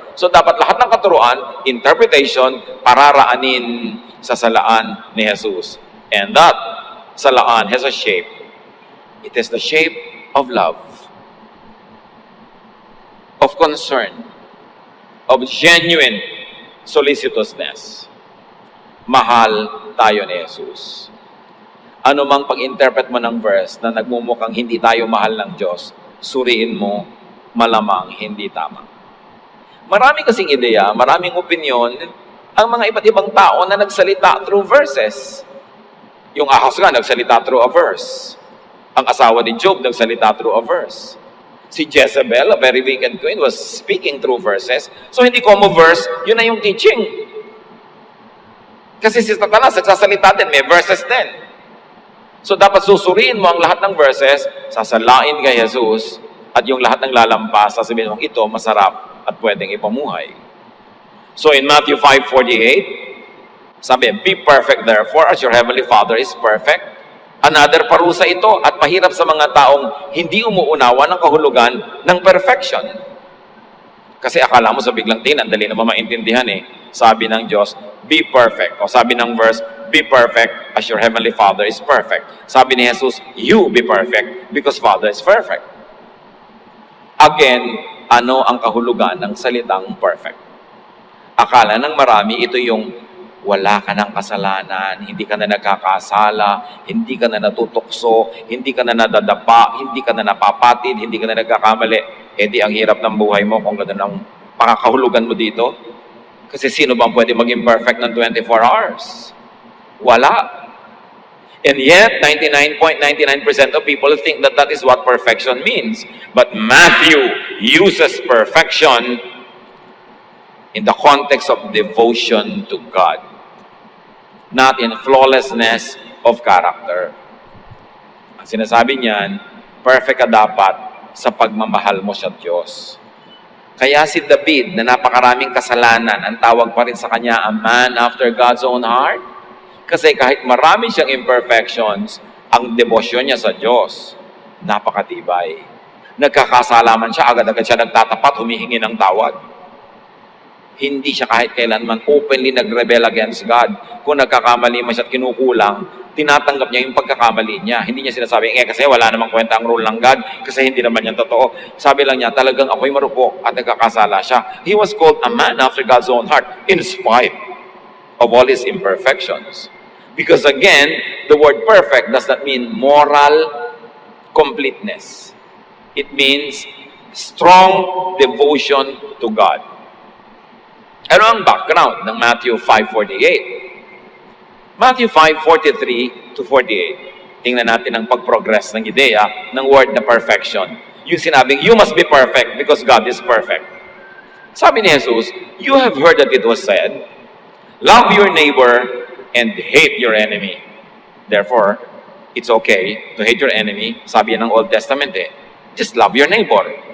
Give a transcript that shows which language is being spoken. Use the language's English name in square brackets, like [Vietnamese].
[Filipino] So dapat lahat ng katuruan, interpretation, pararaanin sa salaan ni Jesus. [English] And that salaan has a shape. It is the shape of love, of concern, of genuine solicitousness. [Filipino] Mahal tayo ni Jesus. Ano mang pag-interpret mo ng verse na nagmumukhang hindi tayo mahal ng Diyos, suriin mo, malamang hindi tama. Marami kasing ideya, maraming opinion, ang mga iba't ibang tao na nagsalita through verses. Yung Ahaz nga, nagsalita through a verse. Ang asawa ni Job, nagsalita through a verse. [English] Si Jezebel, a very wicked queen, was speaking through verses. [Filipino] So hindi ko mo verse, yun na yung teaching. Kasi si Satanas, nagsasalita din, may verses din. So dapat susuriin mo ang lahat ng verses, sasalain kay Jesus, at yung lahat ng lalampas, sasabihin mong ito masarap at pwedeng ipamuhay. [English] So in Matthew 5:48, sabi, be perfect therefore as your heavenly Father is perfect. [Filipino] Another parusa ito at mahirap sa mga taong hindi umuunawa ng kahulugan ng perfection. Kasi akala mo sa biglang tingin, dali naman maintindihan Sabi ng Diyos, [English] be perfect. O sabi ng verse, be perfect as your heavenly Father is perfect. Sabi ni Jesus, you be perfect because Father is perfect. [Filipino] Again, ano ang kahulugan ng salitang perfect? Akala ng marami, ito yung wala ka ng kasalanan, hindi ka na nagkakasala, hindi ka na natutukso, hindi ka na nadadapa, hindi ka na napapatid, hindi ka na nagkakamali. Di ang hirap ng buhay mo kung gano'n ang pakakahulugan mo dito. Kasi sino bang pwede maging perfect ng 24 hours? Wala. [English] And yet, 99.99% of people think that that is what perfection means. But Matthew uses perfection in the context of devotion to God, not in flawlessness of character. [Filipino] Ang sinasabi niyan, perfect ka dapat sa pagmamahal mo sa Diyos. Kaya si David, na napakaraming kasalanan, ang tawag pa rin sa kanya, [English] a man after God's own heart. [Filipino] Kasi kahit marami siyang imperfections, ang debosyon niya sa Diyos, napakatibay. Nagkakasalaman siya, agad-agad siya nagtatapat, humihingi ng tawad. hindi siya kahit kailanman openly nag-rebel against God. Kung nagkakamali man siya at kinukulang, tinatanggap niya yung pagkakamali niya. Hindi niya sinasabi, kasi wala namang kwenta ang rule ng God, kasi hindi naman yan totoo. Sabi lang niya, talagang ako'y marupok at nagkakasala siya. [English] He was called a man after God's own heart, in spite of all his imperfections. Because again, the word perfect does not mean moral completeness. It means strong devotion to God. [Filipino] Ano ang background ng Matthew 5:48? Matthew 5:43 to 48. Tingnan natin ang pag-progress ng ideya ng word na perfection. [English] Yung sinabing, you must be perfect because God is perfect. [Filipino] Sabi ni Jesus, [English] you have heard that it was said, love your neighbor and hate your enemy. Therefore, it's okay to hate your enemy. [Filipino] Sabi yan ng [English] Old Testament just love your neighbor.